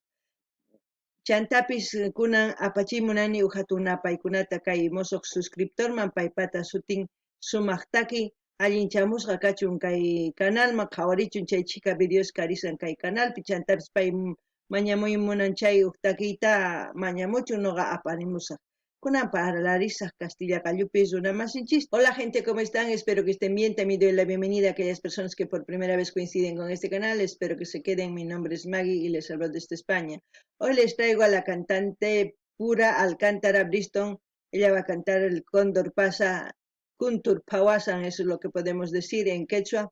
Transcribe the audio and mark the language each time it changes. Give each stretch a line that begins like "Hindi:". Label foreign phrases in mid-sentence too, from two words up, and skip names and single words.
Quechua: Chantapis kunan apachimunani uhatuna paykunata kay mosoq suscriptorman paypata sutin sumaq allinchamusqa kachun kay canalman qhawarichun chay chika videos karisan kay canalpi chantapis pay mañamuymunan chay uk takiyta mañamuchun noqa aparimusaq. Kunan parlarisaq Castilla Callupis runamasinchis.
Spanish: Hola gente, ¿cómo están? Espero que estén bien. También doy la bienvenida a aquellas personas que por primera vez coinciden con este canal. Espero que se queden. Mi nombre es Maggie y les hablo desde España. Hoy les traigo a la cantante pura Alcántara Bristol. Ella va a cantar El Cóndor pasa,
Quechua: Kuntur Pawasan,
Spanish: eso es lo que podemos decir en quechua.